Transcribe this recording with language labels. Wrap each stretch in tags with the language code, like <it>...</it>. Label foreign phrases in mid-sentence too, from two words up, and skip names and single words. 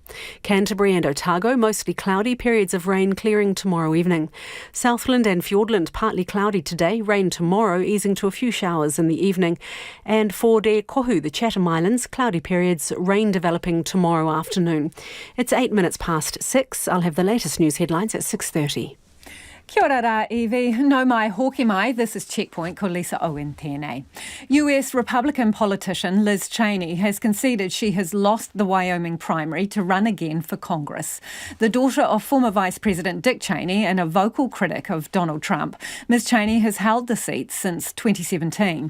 <en>Canterbury and Otago, mostly cloudy, periods of rain clearing tomorrow evening. Southland and Fiordland, partly cloudy today, rain tomorrow, easing to a few showers in the evening. And for Te Kohu, the Chatham Islands, cloudy periods, rain developing tomorrow afternoon. It's 8 minutes past 6. I'll have the latest news headlines at 6:30.</en> <mi>Kia ora rā, Evie. No mai, hoki mai.</mi> <en>This is Checkpoint,</en> <mi>ko Lisa Owen tēnei.</mi> <en>US Republican politician Liz Cheney has conceded she has lost the Wyoming primary to run again for Congress. The daughter of former Vice President Dick Cheney and a vocal critic of Donald Trump, Ms Cheney has held the seat since 2017.</en>